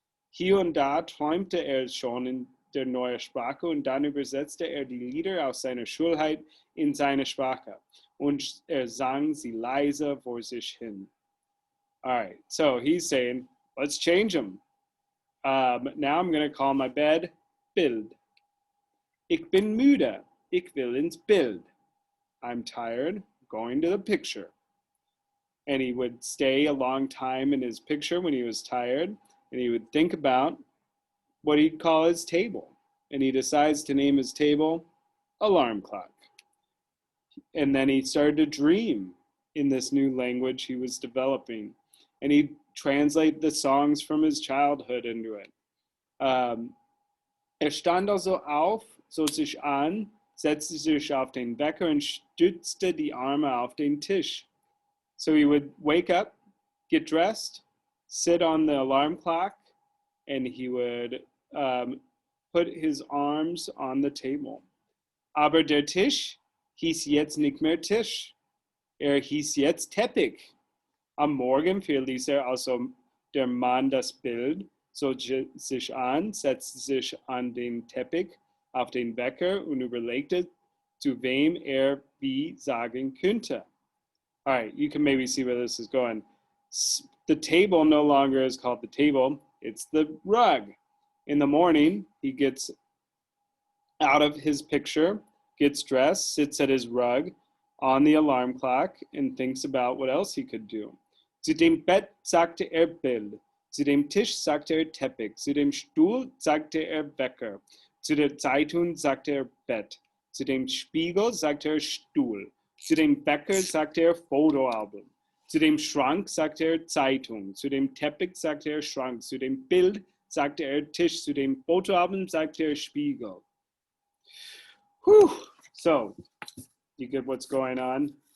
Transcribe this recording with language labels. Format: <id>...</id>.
<de>Hier und da träumte er schon in der neuen Sprache und dann übersetzte er die Lieder aus seiner Schulheit in seine Sprache und sang sie leise vor sich hin.</de> <en>All right, so he's saying, let's change them. Now I'm going to call my bed Bild.</en> <de>Ich bin müde. Ich will ins Bild.</de> <en>I'm tired. Going to the picture. And he would stay a long time in his picture when he was tired, and he would think about what he'd call his table. And he decides to name his table alarm clock. And then he started to dream in this new language he was developing. And he'd translate the songs from his childhood into it.</en> <de>Stand also auf, zog sich an, setzte sich auf den Wecker und stützte die Arme auf den Tisch.</de> <en>So he would wake up, get dressed, sit on the alarm clock, and he would put his arms on the table.</en> <de>Aber der Tisch hieß jetzt nicht mehr Tisch. Hieß jetzt Teppich. Am Morgen verließ also der Mann das Bild, zog sich an, setzte sich an den Teppich auf den Wecker und überlegte, zu wem wie sagen könnte.</de> <en>All right, you can maybe see where this is going. The table no longer is called the table, it's the rug. In the morning, he gets out of his picture, gets dressed, sits at his rug on the alarm clock, and thinks about what else he could do.</en> <de>Zu dem Bett sagte Bild. Zu dem Tisch sagte Teppich. Zu dem Stuhl sagte Wecker. Zu der Zeitung sagte Bett. Zu dem Spiegel sagte Stuhl. Zu dem Wecker sagte Fotoalbum. Zu dem Schrank sagte Zeitung. Zu dem Teppich sagte Schrank. Zu dem Bild sagte Tisch. Zu dem Fotoalbum sagte Spiegel. Whew.</de> <en>So, you get what's going on?</en>